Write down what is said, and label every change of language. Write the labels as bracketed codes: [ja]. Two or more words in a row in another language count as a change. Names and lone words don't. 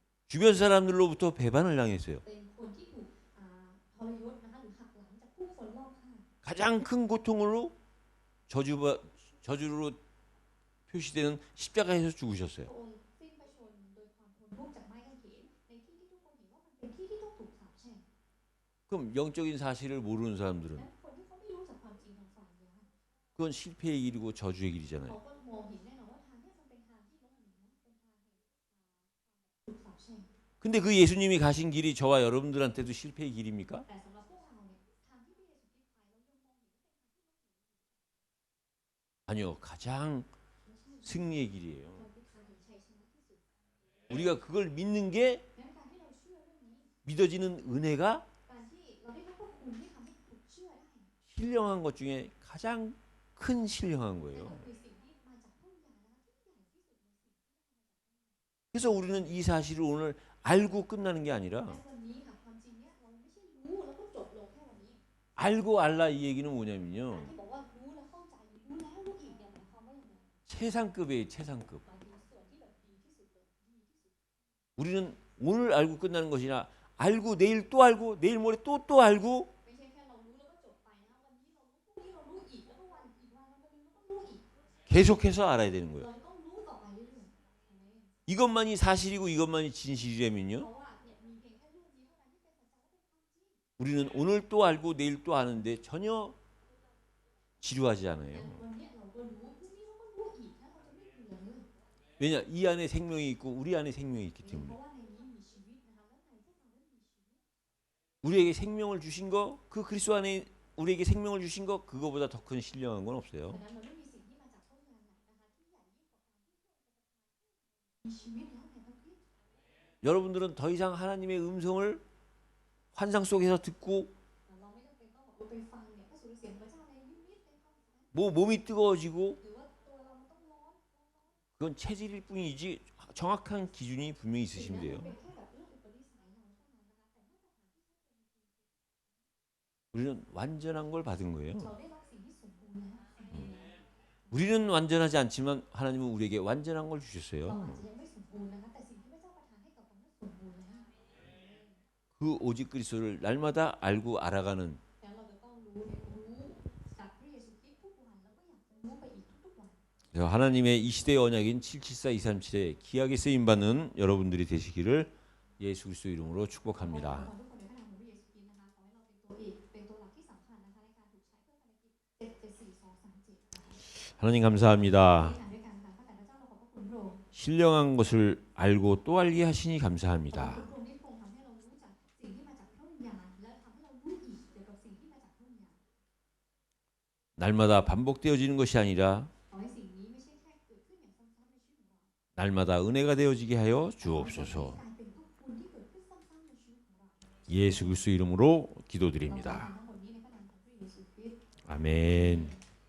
[ko] 주변 사람들로부터 배반을 당했어요. [th] เป็นคนที่ถูกทรยศนะคะหรือหักหลังจากผู้คนรอบข้าง [ko] 가장 큰 고통으로 저주로 표시되는 십자가에서 죽으셨어요. [th] พระองค์สิ้นพระชนม์โดยความทนทุกข์จากไม้กางเขนในที่ที่ทุกคนเห็นว่ามันเป็นที่ที่ต้องถูกสาปแช่ง [ko] 그럼 영적인 사실을 모르는 사람들은 [th] และคนที่เขาไม่รู้จักความจริงทางฝ่ายวิญญาณ [ko] 그건 실패의 길이고 저주의 [th] เขา [ko] 길이잖아요. [th] ก็มองเห็นแน่นอนว่าทางเนี้มันเป็นทางที่ล้มเหลวเป็นทางแห่งถูกสาปแช่ง [ko] 근데 그 예수님이 가신 길이 저와 여러분들한테도 실패의 길입니까? [th] แต่สำหรับพวกเราเนี่ยทางที่พระเยซูคริสต์ไปเรายังมองเห็น [ko] 아니요. 가장 승리의 길이에요. [th] มันเป็นทางแห่งชัยชนะที่สุด [ko] 우리가 그걸 믿는 게 [th] งั้นการที่เราเชื่อเรื่องนี้ [ko] 믿어지는 은혜가 [th] การที่เราได้รับพระคุณที่ทำให้ถูกเชื่อได้ [ko] 신령한 것 중에 가장 큰 신령한 [th] นั่น [ko] 거예요. [th] ก็คือสิ่งที่มาจากพระวิญญาณนะคะที่ใหญ่ที่สุดในสิ่ง [ko] 그래서 우리는 이 사실을 오늘 알고 끝나는 게 [th] และ [ko] 아니라 [th] วันนี้ค่ะความจริงเนี่ยเราไม่ใช่รู้แล้วก็จบลงแค่วันนี้ [ko] 알고 알라 이 얘기는 [th] การ [ko] 뭐냐면요. [th] ที่บอกว่ารู้แล้วเข้าใจรู้แล้วรู้อีกเนี่ยหมายความว่าอย่างไร [ko] 최상급이에요. 최상급. [th] หมายถึงส่วนที่แบบดีที่สุดเลยดีที่สุด [ko] 우리는 오늘 알고 끝나는 것이나 알고 내일 또 알고 내일 모레 또 알고 [th] ไม่ใช่แค่เรารู้แล้วก็จบไปนะวันนี้เรารู้พรุ่งนี้เรารู้อีกแล้วก็วันอีกวันเราก็รู้แล้วก็รู้อีก [ko] 계속해서 알아야 되는 [th] เรา [ko] 거예요. [th] จะต้องรู้ต่อไปเรื่อยๆอาเมน [ko] 이것만이 사실이고 이것만이 [th] เพ [ko] 진실이라면요. [th] ราะว่าเนี่ยมีเพียงแค่เรื่องนี้เท่านั้นที่เป็นสัจจะและเป็นความจริง [ko] 우리는 오늘 또 알고 내일 또 아는데 전혀 지루하지 [th] แต่ [ko] 않아요. [th] วันเนี้ยเราก็รู้พรุ่งนี้เราก็รู้อีกนะเราจะไม่เบื่อเลย [ko] 왜냐? 이 안에 생명이 있고 우리 안에 생명이 있기 [th] เพ [ko] 때문에. [th] ราะว่าในนี้มีชีวิตนะคะและในพวกเรานั้นมีชีวิต [ko] 우리에게 생명을 주신 거, 그 그리스도 안에 우리에게 생명을 주신 거 그거보다 더 큰 신령한 건 [th] ดั [ko] 없어요. [th] งนั้นมันไม่มีสิ่งที่มาจากพระวิญญาณไหนนะคะที่ใหญ่ยิ่งกว่าการที่มีชีวิตแล้วในพระคริสต์ [ko] 여러분들은 더 이상 하나님의 음성을 환상 속에서 듣고 [th] เราไม่จำเป็นต้องบอกว่าไปฟังเนี่ยพระสุรเสียงพระเจ้าในนิมิตในความฝัน [ko] 뭐 몸이 뜨거워지고 [th] หรือว่าตัวเรามันต้องร้อน [ko] 그건 체질일 뿐이지 정확한 기준이 분명히 [th] สิ่ง [ko] 있으시면 [th] นั้น [ko] 돼요. [th] เป็นแค่แบบเรื่องอุปนิสัยเราเท่านั้นนะคะแต่มาตรฐานที่แท้จริง [ko] 우리는 완전한 걸 받은 거예요. [th] เราได้รับสิ่งที่สมบูรณ์แล้ว [ko] 우리는 완전하지 않지만 하나님은 우리에게 완전한 걸 [th] เรา [ko] 주셨어요. [th] อาจจะยังไม่สมบูรณ์นะคะแต่สิ่งที่พระเจ้าประทานให้กับเรานั้นสมบูรณ์แล้ว [ko] 그 오직 그리스도를 날마다 알고 알아가는 [th] แล้วเราจะต้องรู้จากพระเยซูคริสต์ทุกวันแล้วก็อยากจะรู้ไปอีกทุกๆวัน [ko] 그래서 하나님의 이 시대의 언약인 774 237에 귀하게 쓰임 받는 여러분들이 되시기를 예수 그리스도 이름으로 [th] ขอ [ko] 축복합니다. [th] ทุกคนในพระนามของพระเยซูคริสต์นะคะขอให้เราเป็นตัวเอกเป็นตัวหลักที่สำคัญนะคะในการถูกใช้เพื่อภารกิจ774-237 [ko] 하나님 감사합니다. [th] ที่ทำด้วยกันค่ะข้าแต่พระเจ้าเราขอบพระคุณพระองค์ [ko] 신령한 것을 알고 또 알게 하시니 [th] ขอบ [ko] 감사합니다. [th] คุณพระองค์ที่พระองค์ทำให้เรารู้จักสิ่งที่มาจากพระวิญญาณและทำให้เรารู้อีกเกี่ยวกับสิ่งที่มาจากพระวิญญาณ [ko] 날마다 반복되어지는 것이 아니라 [th] ขอให้สิ่งนี้ไม่ใช่แค่เกิดขึ้นอย่างซ้ำๆในชีวิตของเรา [ko] 날마다 은혜가 되어지게 하여 [th] ขอให้ [ko] 주옵소서. [th] กลายเป็นทุกคุณที่เกิดขึ้นซ้ำๆในชีวิตของเรา [ko] 예수 그리스도 이름으로 [th] เราขอ [ko] 기도드립니다. [th] ทำทั้งหมดนี้ในพระนามของพระเยซูคริสต์ [ko] 아멘.